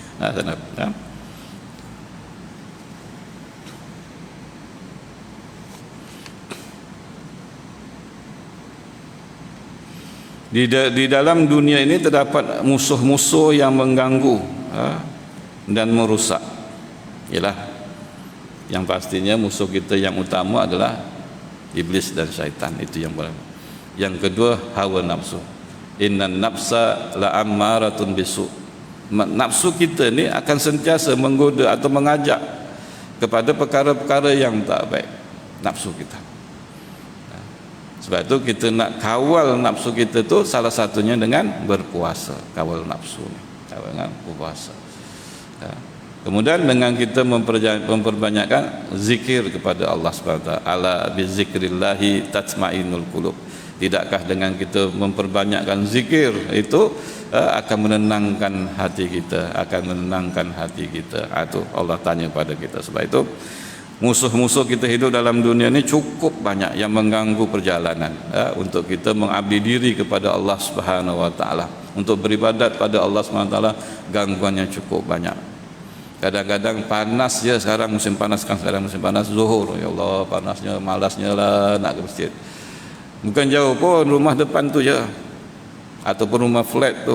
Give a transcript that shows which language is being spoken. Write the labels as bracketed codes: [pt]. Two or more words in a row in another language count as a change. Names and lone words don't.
[ms] Di dalam dunia ini terdapat musuh-musuh yang mengganggu dan merusak. Ialah yang pastinya musuh kita yang utama adalah iblis dan syaitan. Itu yang pertama. Yang kedua, hawa nafsu. [ar] إن النفس لأمارة بالسوء. [ms] Nafsu kita ni akan sentiasa menggoda atau mengajak kepada perkara-perkara yang tak baik. Nafsu kita. Sebab itu kita nak kawal nafsu kita tu salah satunya dengan berpuasa. Kawal nafsu ni, kawal dengan berpuasa. Kemudian dengan kita memperbanyakkan zikir kepada Allah [ar] سبحانه وتعالى. ألا بذكر الله تطمئن القلوب. [ms] Tidakkah dengan kita memperbanyakkan zikir itu akan menenangkan hati kita, akan menenangkan hati kita. Itu Allah tanya pada kita. Sebab itu musuh-musuh kita hidup dalam dunia ini cukup banyak yang mengganggu perjalanan untuk kita mengabdi diri kepada Allah [ar] سبحانه وتعالى, [ms] untuk beribadat pada Allah [ar] سبحانه وتعالى, [ms] gangguannya cukup banyak. Kadang-kadang panas je, sekarang musim panas kan, sekarang musim panas zuhur, [ar] يا الله [ms] panasnya, malasnya lah nak ke masjid. Bukan jauh pun, rumah depan tu je, ataupun rumah flat tu.